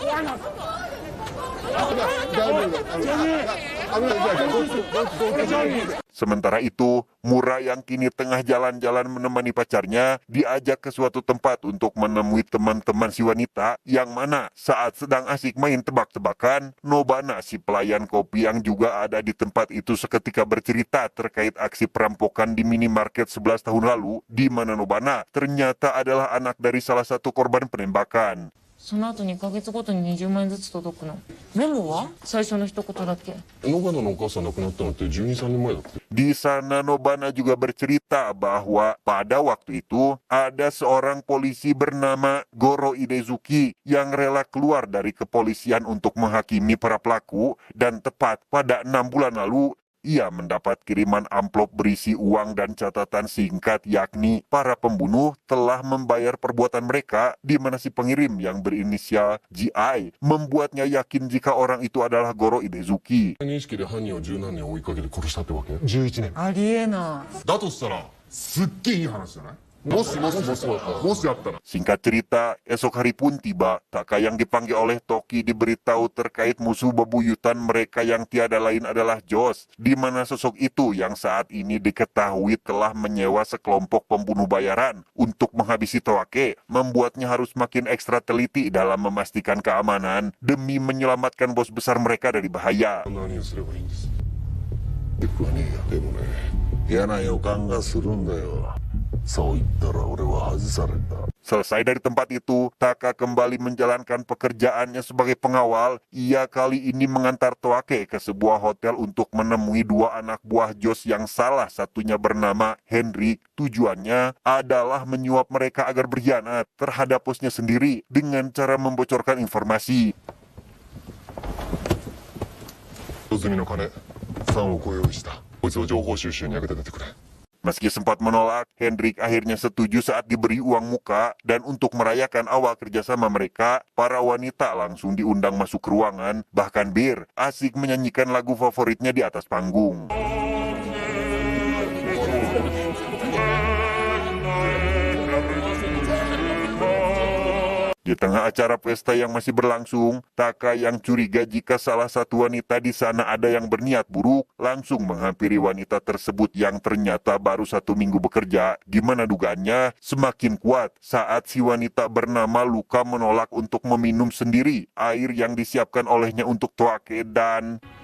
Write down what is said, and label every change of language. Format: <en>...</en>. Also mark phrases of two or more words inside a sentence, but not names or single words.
<id>Sementara itu, Mura yang kini tengah jalan-jalan menemani pacarnya diajak ke suatu tempat untuk menemui teman-teman si wanita yang mana saat sedang asik main tebak-tebakan, Nobana si pelayan kopi yang juga ada di tempat itu seketika bercerita terkait aksi perampokan di minimarket 11 tahun lalu, di mana Nobana ternyata adalah anak dari salah satu korban penembakan.</id> <ja>その後2ヶ月ごとに20万円ずつ届くの。メモは最初の一言だけ。野花のお母さん亡くなったのって12、3年前だって</ja> <id>Di sana Nobana juga bercerita bahwa pada waktu itu ada seorang polisi bernama Goro Idezuki yang rela keluar dari kepolisian untuk menghakimi para pelaku, dan tepat pada 6 bulan lalu ia mendapat kiriman amplop berisi uang dan catatan singkat yakni para pembunuh telah membayar perbuatan mereka, di mana si pengirim yang berinisial GI membuatnya yakin jika orang itu adalah Goro Idezuki.</id> <ja>認識で犯人を十何年追いかけて殺したってわけ11年ありえない。だとしたらすっげえいい話じゃないもしあったら</ja> <id>Singkat cerita, esok hari pun tiba, Taka yang dipanggil oleh Toki diberitahu terkait musuh bebuyutan mereka yang tiada lain adalah Josh, di mana sosok itu yang saat ini diketahui telah menyewa sekelompok pembunuh bayaran untuk menghabisi Toake, membuatnya harus makin ekstra teliti dalam memastikan keamanan demi menyelamatkan bos besar mereka dari bahaya.</id> <ja>何をすればいいんです僕はねでもね嫌な予感がするんだよそう言ったら俺は外された</ja> <id>Selesai dari tempat itu, Taka kembali menjalankan pekerjaannya sebagai pengawal. Ia kali ini mengantar Toake ke sebuah hotel untuk menemui 2 anak buah Josh yang salah satunya bernama Henry. Tujuannya adalah menyuap mereka agar berkhianat terhadap bosnya sendiri dengan cara membocorkan informasi.</id> <ja>小泉の金3億を用意したこいつを情報収集に役立ててくれ</ja> <id>Meski sempat menolak, Hendrik akhirnya setuju saat diberi uang muka, dan untuk merayakan awal kerjasama mereka, para wanita langsung diundang masuk ke ruangan, bahkan Bir asik menyanyikan lagu favoritnya di atas panggung. Di tengah acara pesta yang masih berlangsung, Taka yang curiga jika salah satu wanita di sana ada yang berniat buruk, langsung menghampiri wanita tersebut yang ternyata baru 1 minggu bekerja, di mana dugaannya semakin kuat saat si wanita bernama Luka menolak untuk meminum sendiri air yang disiapkan olehnya untuk Toake dan...</id>